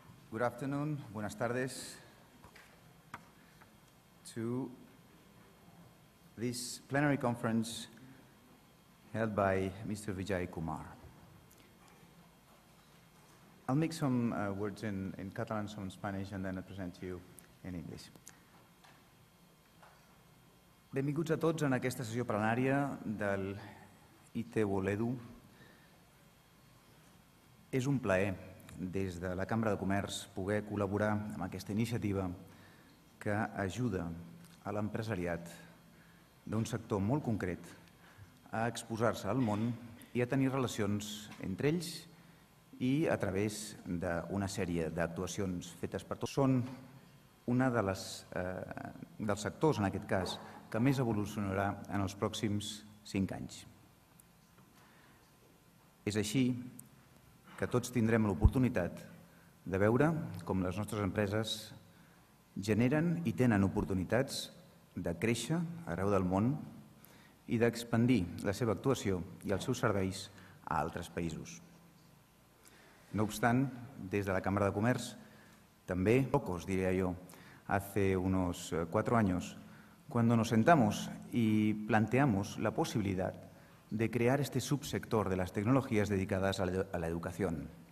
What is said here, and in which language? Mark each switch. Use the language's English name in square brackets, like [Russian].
[English] Good afternoon, [Spanish] buenas tardes, [English] to this plenary conference held by Mr. Vijay Kumar. I'll make some words in Catalan, some in Spanish, and then I'll present to you in English. [Catalan] Benvinguts a tots en aquesta sessió plenària del IT World Edu. És un plaer, des de la Cambra de Comerç, poder col·laborar amb aquesta iniciativa que ajuda a l'empresariat d'un sector molt concret a exposar-se al món i a tenir relacions entre ells i a través d'una sèrie d'actuacions fetes per tots. Són una dels sectors, en aquest cas, que més evolucionarà en els pròxims 5 anys. És així que tots tindrem l'oportunitat de veure com les nostres empreses generen i tenen oportunitats de créixer arreu del món i d'expandir la seva actuació i els seus serveis a altres països. No obstant, des de la Cámara de Comerç, també, [Spanish] pocos diría yo, hace unos 4 años, cuando nos sentamos y planteamos la posibilidad de crear este subsector de las tecnologías dedicadas a la educación.